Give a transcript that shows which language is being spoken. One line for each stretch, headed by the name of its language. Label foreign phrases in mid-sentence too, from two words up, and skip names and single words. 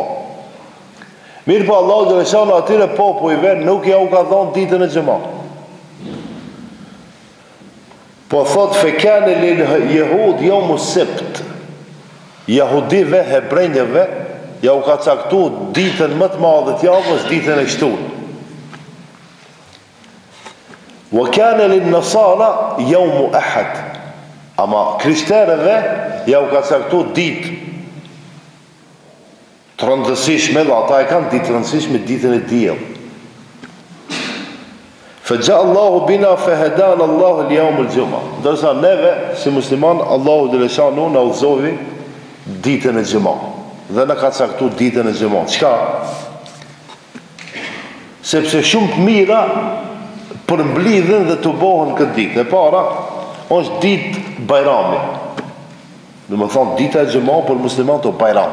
Albanian: Mirë po
Arabic: الله جل شأنه
Albanian: atyre popujve nuk ja u ka dhënë ditën e xhumës. Po thot
Arabic: فكان لليهود يوم السبت.
Albanian: Jahudive, hebrejve, ja u ka caktu ditën më të madhe të javës, ditën e shtunë.
Arabic: وكان للنصارى يوم الأحد.
Albanian: Ama krishterëve ja u ka caktu ditë të rëndësishme, dhe ata e kanë ditë të rëndësishme, ditën e diell.
Arabic: فجاء الله بنا فهدانا الله اليوم الجمعة.
Albanian: Dorsa neve si musliman
Arabic: الله جل شأنه
Albanian: na udhëzoi ditën e xhumës. Dhe na ka caktuar ditën e xhumës. Çka? Sepse shumë të mira përmblidhen dhe të bëhen këtë ditë. E para është ditë bajrami. Do të thonë dita e xhumës për muslimanët është bajram.